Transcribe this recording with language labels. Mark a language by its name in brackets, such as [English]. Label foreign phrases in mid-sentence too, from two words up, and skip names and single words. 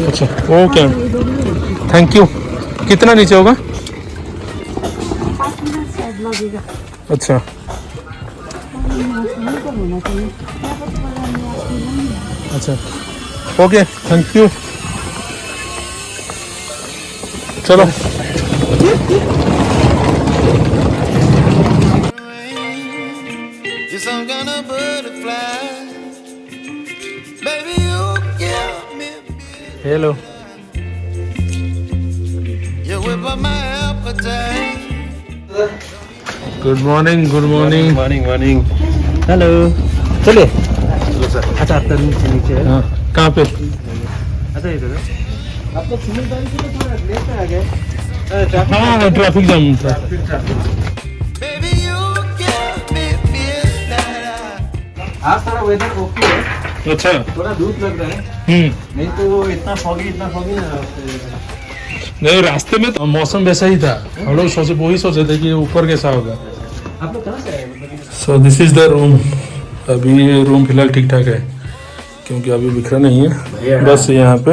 [Hindi] अच्छा [English] okay thank you [Hindi] कितना नीचे होगा 5 मिनट शायद लगेगा। अच्छा होना चाहिए। अच्छा [English] okay thank you [Hindi] चलो [English] You're some kind of butterfly. Baby, you give me. [Hindi] हेलो [English] You whip up my appetite. good morning morning morning hello [Hindi] चलिए अच्छा आप नीचे नीचे है हाँ कहाँ पे अच्छा इधर आपको सुनील भाई से थोड़ा लेट पे आ गए हाँ [English] traffic jam [Hindi] था [English] Baby, you give me midnight. [Hindi] आज थोड़ा [English] weather okay [Hindi] है अच्छा थोड़ा धूप लग रहा है नहीं तो वो इतना फॉगी ना नहीं रास्ते में तो मौसम वैसा ही था हम लोग सोचे वही सोचे थे कि ऊपर कैसा होगा आप लोग कहाँ से आए मतलब [English] so this is the room [Hindi] अभी ये रूम फिलहाल ठीक ठाक है क्योंकि अभी बिखरा नहीं है बस यहाँ पे